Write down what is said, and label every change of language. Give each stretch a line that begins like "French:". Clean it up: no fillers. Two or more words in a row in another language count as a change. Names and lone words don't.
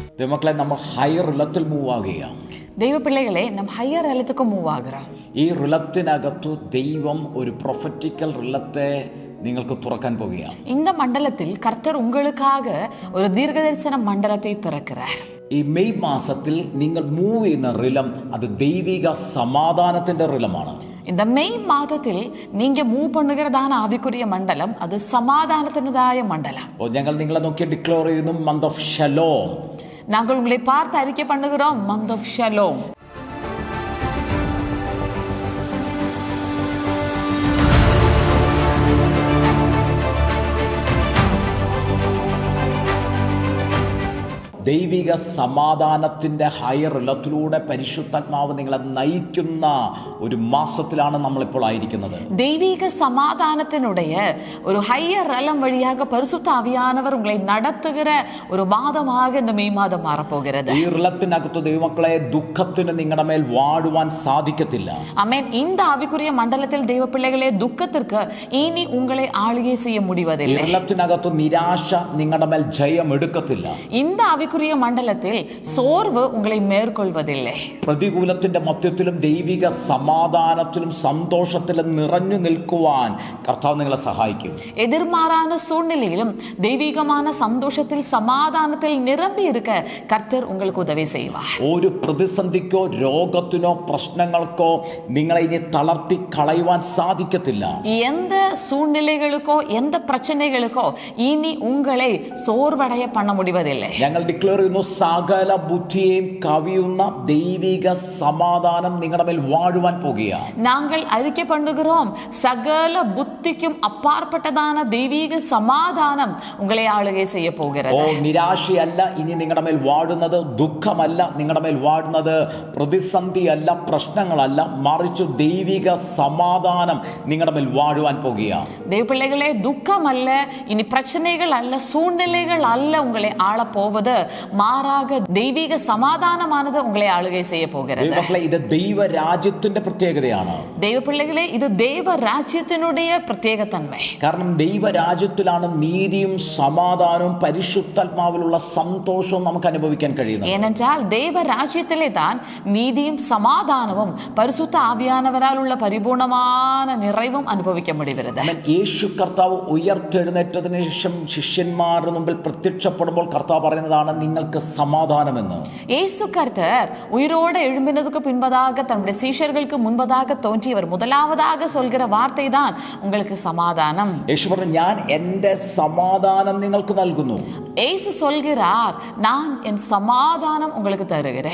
Malayalam: ദൈവമക്കളെ, നമ്മൾ
English: higher realm
Malayalam: മൂവ് ആകുകയാണ്.
Tamil: தெய்வ பிள்ளைகளே நாம்
English: higher realm
Tamil: மூவ் ஆகுறோம்.
Malayalam: ഈ റിലത്തിനകത്തു ദൈവം ഒരു
English: prophetical realm
Malayalam: നിങ്ങൾക്ക് തുറക്കാൻ പോകുകയാണ്.
Tamil: இந்த மண்டலத்தில் கர்த்தர் உங்களுக்காக ஒரு தீர்க்கதரிசன மண்டலத்தை திறக்கிறார்.
Malayalam: ഈ മെയ് മാസത്തിൽ നിങ്ങൾ മൂവ് ചെയ്യുന്ന റിലം അത് ദൈവിക സമാധാനത്തിന്റെ റിലമാണ്.
Tamil: இந்த மெய் மாதத்தில் நீங்க மூவ் பண்ணுகிறதான ஆவிக்குரிய மண்டலம் அது சமாதானத்தினுடைய மண்டலம்.
Malayalam: ഞങ്ങൾ നിങ്ങളെ നോക്കി ഡിക്ലെയർ ചെയ്യുന്നു
English: month of shalom.
Tamil: நாங்கள் உங்களை பார்த்து அறிக்கை பண்ணுகிறோம்
English: month of shalom.
Malayalam: ദൈവിക സമാധാനത്തിന്റെ
English: higher realm
Malayalam: പരിശുദ്ധാത്മാവ് നിങ്ങളെ നയിക്കുന്ന ഒരു മാസത്തിലാണ് നമ്മളിപ്പോൾ ആയിരിക്കുന്നത്.
Tamil: தெய்வீக சமாதானத்தினுடைய ஒரு
English: higher realm
Tamil: வழியாக பரிசுத்த ஆவியானவர் உங்களை நடத்துகிற ஒரு மாதமாக இந்த மெய் மாதம் மாறப்போகிறது.
Malayalam: ഈ റിലത്തിനകത്ത് ദൈവമക്കളെ ദുഃഖത്തിന് നിങ്ങളുടെ മേൽ വാഴുവാൻ സാധിക്കത്തില്ല.
Tamil: ஆமென். இந்த ஆவிக்குரிய மண்டலத்தில் தெய்வ பிள்ளைகளே துக்கத்திற்கு இனி உங்களை ஆளுகை செய்ய முடிவதில்லை.
Malayalam: ഈ റിലത്തിനകത്ത് നിരാശ നിങ്ങളുടെ മേൽ ജയം എടുക്കത്തില്ല.
Tamil: இந்த ஆவிக்குரிய மண்டலத்தில் சோர்வு உங்களை மேற்கொள்வதில்லை.
Malayalam: പ്രതികൂലത്തിന്റെ മധ്യത്തിലും ദൈവിക സമാധാനത്തിലും സന്തോഷത്തിലും നിറഞ്ഞു നിൽക്കുവാൻ കർത്താവ് നിങ്ങളെ സഹായിക്കും.
Tamil: எதிர்மாறான சூழ்நிலையிலும் தெய்வீகமான சந்தோஷத்தில் சமாதானத்தில் நிரம்பி இருக்க கர்த்தர் உங்களுக்கு உதவி செய்வார்.
Malayalam: ഒരു പ്രതിസന്ധിക്കോ രോഗത്തിനോ പ്രശ്നങ്ങൾക്കോ നിങ്ങളെ ഇനി തളർത്തി കളയുവാൻ സാധിക്കത്തില്ല.
Tamil: எந்த சூழ்நிலைகளுக்கோ எந்த பிரச்சனைகளுக்கோ இனி உங்களை சோர்வடைய பண்ண முடிவதில்லை.
Malayalam: ഞങ്ങൾ ഡിക്ലെയർ ചെയ്യുന്നു, സകല ബുദ്ധിയെയും കവിയുന്ന ദൈവിക സമാധാനം നിങ്ങളുടെ മേൽ വാഴുവാൻ പോകുകയാണ്.
Tamil: நாங்கள் அறிக்கை பண்ணுகிறோம், சகல புத்திக்கும் அப்பாற்பட்டதான தெய்வீக சமாதானம் உங்களை ஆளுகை செய்ய போகிறது.
Malayalam: നിരാശയല്ല ഇനി നിങ്ങളുടെ മേൽ വാഴുന്നത്, ദുഃഖമല്ല നിങ്ങളുടെ മേൽ വാഴുന്നത്, പ്രതിസന്ധിയല്ല, പ്രശ്നങ്ങളല്ല, മറിച്ച് ദൈവിക സമാധാനം നിങ്ങളുടെ മേൽ വാഴുവാൻ പോകുകയാണ്.
Tamil: தேவ பிள்ளைகளே, துக்கம் அல்ல, இனி பிரச்சனைகள் அல்ல, சூழ்நிலைகள் அல்ல உங்களை ஆள போவது, மாறாக தெய்வீக சமாதானமானது உங்களை ஆளுகை செய்ய போகிறது.
Malayalam: ഇത് ദൈവരാജ്യത്തിന്റെ പ്രത്യേകതയാണ്.
Tamil: தெய்வ பிள்ளைகளே, இது தெய்வ ராஜ்யத்தினுடைய பிரத்தியேகம் தானே.
Malayalam: കാരണം ദൈവരാജ്യത്തിലാണ് നീതിയും സമാധാനവും പരിശുദ്ധാത്മാവിലുള്ള സന്തോഷവും നമുക്ക് അനുഭവിക്കാൻ കഴിയുന്നത്.
Tamil: ஏனென்றால் தேவ ராஜ்யத்திலே தான் நீதியும் சமாதானமும் பரிசுத்த ஆவியானவராலுள்ள பரிபூர்ணமான நிறைவும் அனுபவிக்க முடிகிறது.
Malayalam: യേശു കർത്താവ് ഉയർത്തെഴുന്നേറ്റതിനു ശേഷം ശിഷ്യന്മാരുടെ മുമ്പിൽ പ്രത്യക്ഷപ്പെടുമ്പോൾ കർത്താവ് പറയുന്നതാണ് നിങ്ങൾക്ക് സമാധാനമെന്ന്.
Tamil: இயேசு கர்த்தர் உயிரோடு எழும்பினதுக்கு பின்பதாக தன்னுடைய சீஷர்களுக்கு முன்பதாக தோன்றியவர் முதலாவதாக சொல்கிற வார்த்தை தான் உங்களுக்கு சமாதானம்.
Malayalam: യേശു പറഞ്ഞു, ഞാൻ എൻ്റെ സമാധാനം നിങ്ങൾക്ക് നൽകുന്നു.
Tamil: இயேசு சொல்கிறார், நான் என் சமாதானம் உங்களுக்கு தருகிறேன்.